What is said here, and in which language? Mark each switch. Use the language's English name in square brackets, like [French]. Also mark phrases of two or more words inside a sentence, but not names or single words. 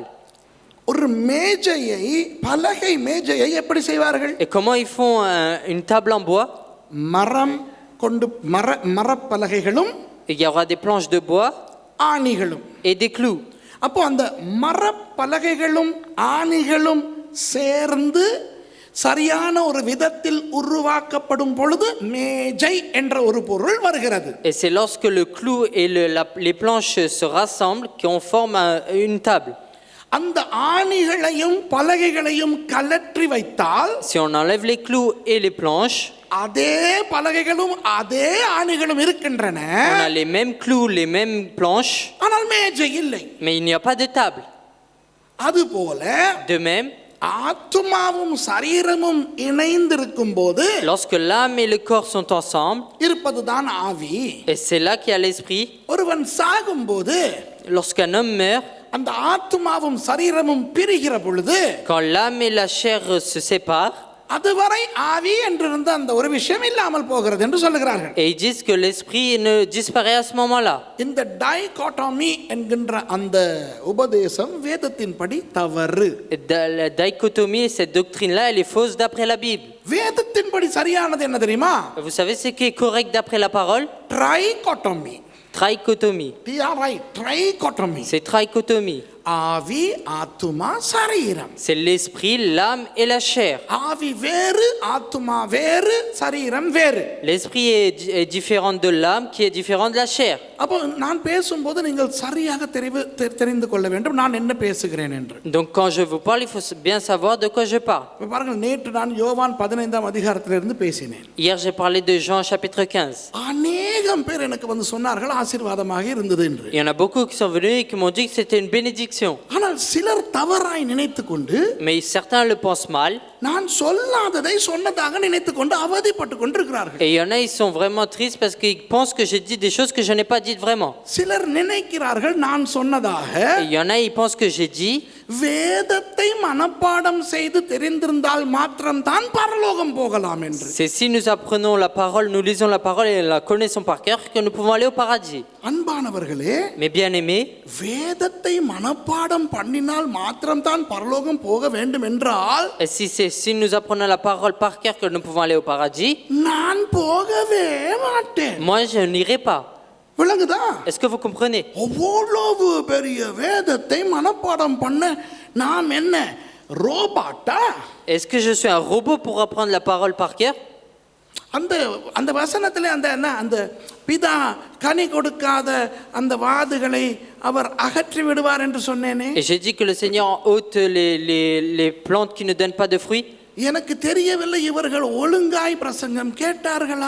[Tamil] ஒரு மேஜையை, பலகை மேஜையை எப்படி செய்வார்கள்? [French] Et comment ils font une table en bois? [Tamil] மரம் கொண்டு மரப்பலகைகளும் [French] Il y aura des planches de bois [Tamil] ஆணிகளும். [French] et des clous. [Tamil] அப்போ அந்த மரப்பலகைகளும் ஆணிகளும் சேர்ந்து சரியான ஒரு விதத்தில் உருவாக்கப்படும் பொழுது மேஜை என்ற ஒரு பொருள் வருகிறது. [French] Et c'est lorsque le clou et les planches se rassemblent qu'on forme une table. [Tamil] அந்த ஆணிகளையும் பலகைகளையும் கலற்றி வைத்தால், [French] Si on enlève les clous et les planches, [Tamil] அதே பலகைகளும் அதே ஆணிகளும் இருக்கின்றன, [French] on a les mêmes clous, les mêmes planches, [Tamil] ஆனால் மேஜை இல்லை. [French] mais il n'y a pas de table. [Tamil] அதுபோல [French] De même, [Tamil] ஆத்துமாவும் சரீரமும் இணைந்திருக்கும் போது [French] lorsque l'âme et le corps sont ensemble, [Tamil] இருப்பதுதான் ஆவி. [French] et c'est là qu'il y a l'esprit, [Tamil] ஒருவன் சாகும்போது [French] lorsqu'un homme meurt, [Tamil] அந்த ஆத்துமாவும் சரீரமும் பிரிகிற பொழுது, [French] quand l'âme et la chair se séparent, [Tamil] அதுவரை ஆவி என்றிருந்த அந்த ஒரு விஷயம் இல்லாமல் போகிறது என்று சொல்லுகிறார்கள். [French] et ils disent que l'esprit ne disparaît à ce moment-là. [Tamil] இந்த டைகோட்டமி என்கின்ற அந்த உபதேசம் வேதத்தின்படி தவறு. [French] La dichotomie, cette doctrine-là, elle est fausse d'après la Bible. [Tamil] வேதத்தின்படி சரியானது என்ன தெரியுமா? [French] Vous savez ce qui est correct d'après la parole? [Tamil] ட்ரைகோட்டமி. [French] Trichotomie. [Tamil] ட்ரைகோட்டமி. [French] C'est trichotomie. [Tamil] ஆவி, ஆத்துமா, சரீரம். [French] C'est l'esprit, l'âme et la chair. [Tamil] ஆவி வேறு, ஆத்துமா வேறு, சரீரம் வேறு. [French] L'esprit est différent de l'âme qui est différent de la chair. [Tamil] அப்போ நான் பேசும்போது நீங்கள் சரியாக தெரிந்து கொள்ள வேண்டும் நான் என்ன பேசுகிறேன் என்று. [French] Donc quand je vous parle, il faut bien savoir de quoi je parle. [Tamil] இப்ப பாருங்கள், நேற்று நான் யோவான் 15ஆம் அதிகாரத்திலிருந்து பேசினேன். [French] Hier, j'ai parlé de Jean chapitre 15. [Tamil] அநேகம் பேர் எனக்கு வந்து சொன்னார்கள் ஆசீர்வாதமாக இருந்தது என்று. [French] Il y en a beaucoup qui sont venus et qui m'ont dit que c'était une bénédiction. [Tamil] ஆனால் சிலர் தவறாய் நினைத்துக் கொண்டு, [French] Mais certains le pensent mal. [Tamil] நான் சொல்லாததை சொன்னதாக நினைத்துக் கொண்டு அவதிப்பட்டு கொண்டிருக்கிறார்கள். [French] Et il y en a, ils sont vraiment tristes parce qu'ils pensent que j'ai dit des choses que je n'ai pas dites vraiment. [Tamil] சிலர் நினைக்கிறார்கள் நான் சொன்னதாக, [French] Et il y en a, ils pensent que j'ai dit, [Tamil] வேதத்தை மனப்பாடம் செய்து தெரிந்திருந்தால் மாத்திரம்தான் பரலோகம் போகலாம் என்று. [French] c'est si nous apprenons la parole, nous lisons la parole et la connaissons par cœur que nous pouvons aller au paradis. [Tamil] அன்பானவர்களே, [French] Mais bien aimés, [Tamil] வேதத்தை மனப்பாடம் பண்ணினால் மாத்திரம்தான் பரலோகம் போக வேண்டும் என்றால், [French] et si nous apprenons la parole par cœur que nous pouvons aller au paradis, [Tamil] நான் போகவே மாட்டேன். [French] moi je n'irai pas. [Tamil] விளங்குதா? [French] Est-ce que vous comprenez? [Tamil] அவ்வளவு பெரிய வேதத்தை மனப்பாடம் பண்ண நாம் என்ன ரோபாட்டா? [French] Est-ce que je suis un robot pour apprendre la parole par cœur? [Tamil] அந்த அந்த வசனத்திலே அந்த பிதா கனி கொடுக்காத அந்த வாதுகளை அவர் அகற்றி விடுவார் என்று சொன்னேனே. [French] Et j'ai dit que le Seigneur ôte les plantes qui ne donnent pas de fruits. [Tamil] எனக்கு தெரியவில்லை இவர்கள் ஒழுங்காய் பிரசங்கம் கேட்டார்களா,